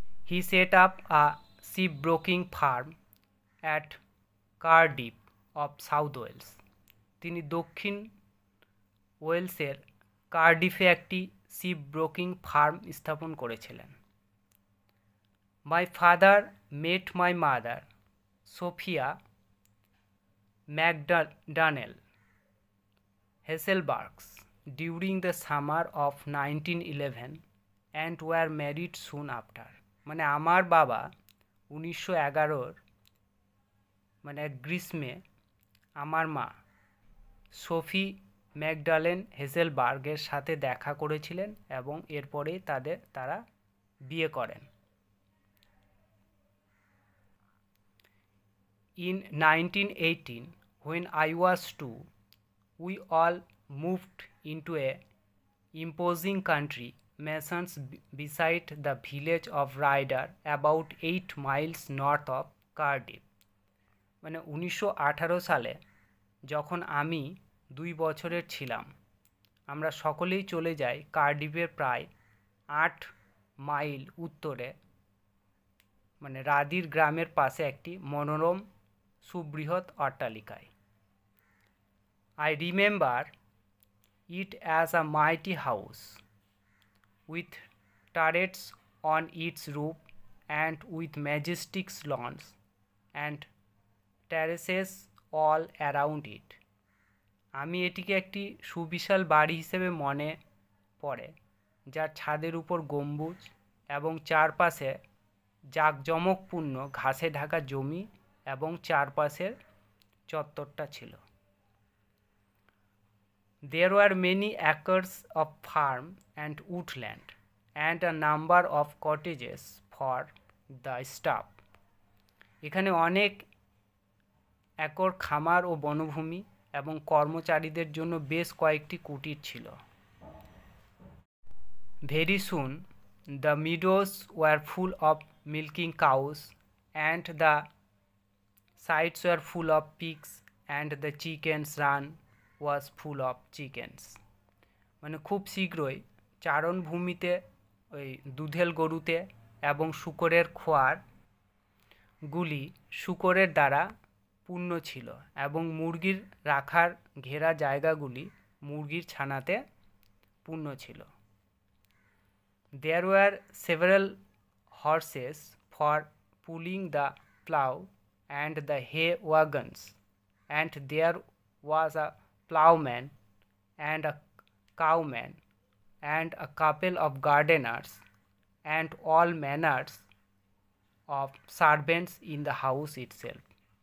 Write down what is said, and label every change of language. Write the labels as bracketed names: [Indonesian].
[English] He set up a shipbroking farm at Cardiff of South Wales. [Bangla] তিনি দক্ষিণ ওয়েলসের কার্ডিফে একটি শিপব্রোকিং ফার্ম স্থাপন করেছিলেন। [English] My father met my mother, Sophia McDonnell Hasselbalch, during the summer of 1911 and were married soon after. [Bangla] মানে আমার বাবা 1911 গ্রীষ্মে আমার মা সোফি ম্যাকডালেন হেজেলবার্গের সাথে দেখা করেছিলেন এবং এরপরেই তারা বিয়ে করেন। [English] In 1918, when I was 2, we all moved into a imposing country mansions beside the village of Ryder, about 8 miles north of Cardiff. [Bangla] মানে 1918 সালে যখন আমি 2 বছরের ছিলাম, আমরা সকলেই চলে যাই কার্ডিফের প্রায় 8 মাইল উত্তরে রাদির গ্রামের পাশে একটি মনোরম সুবৃহৎ অট্টালিকায়। [English] I remember it as a mighty house with turrets on its roof and with majestic lawns and terraces all around it. [Bangla] আমি এটিকে একটি সুবিশাল বাড়ি হিসেবে মনে পড়ে, যার ছাদের উপর গম্বুজ এবং চারপাশে জাঁকজমকপূর্ণ ঘাসে ঢাকা জমি এবং চারপাশের চত্বরটা ছিল। [English] There were many acres of farm and woodland and a number of cottages for the staff. [Bangla] এখানে অনেক একর খামার ও বনভূমি এবং কর্মচারীদের জন্য বেশ কয়েকটি কুটির ছিল। [English] Very soon the meadows were full of milking cows and the sides were full of pigs and the chickens run was full of chickens. [Bangla] মানে খুব শীঘ্রই চারণভূমিতে ওই দুধেল গরুতে এবং শূকরের খোয়ারগুলি শূকরের দ্বারা পূর্ণ ছিল এবং মুরগির রাখার ঘেরা জায়গাগুলি মুরগির ছানাতে পূর্ণ ছিল। [English] There were several horses for pulling the plough and the hay wagons, and there was a ploughman and a cowman and a couple of gardeners and all manners of servants in the house itself.